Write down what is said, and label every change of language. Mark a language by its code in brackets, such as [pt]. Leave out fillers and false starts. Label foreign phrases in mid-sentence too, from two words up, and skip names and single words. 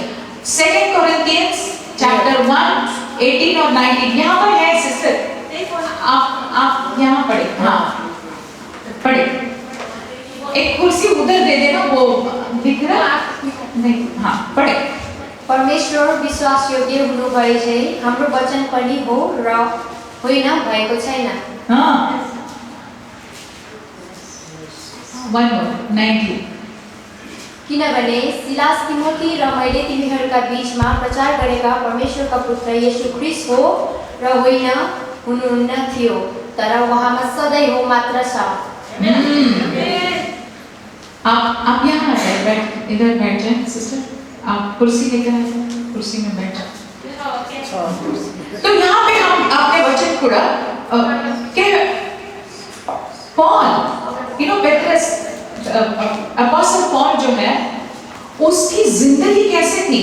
[hi] 2 कोरिन्थियंस चैप्टर 1 18 और 19 यहाँ पर है। सिस्टर आप यहाँ पढ़े। हाँ पढ़े। एक कुर्सी उधर दे देना, वो दिख रहा नहीं। हाँ पढ़े। [ne] परमेश्वर विश्वास योग्य हुनु भए चाहिँ हाम्रो वचन पनि हो र होइन भएको छैन। [en] one more 19. [ne] किनभने सिलास तिमोथी र मैले तिमीहरूका बीचमा प्रचार गरेका परमेश्वरका पुत्र येशू ख्रीष्ट हो र होइन हुनुहुन्न थियो, तर उहाँमा सधैँ हो मात्र छ। [hi] आप यहाँ आ जाए, बैठ इधर बैठ जाए सिस्टर, आप कुर्सी लेकर आ जाए, कुर्सी में बैठ जाए। तो यहाँ पे हम आपने वचन पढ़ा कि पॉल, पेट्रस अपोस्टल पॉल जो है उसकी जिंदगी कैसे थी?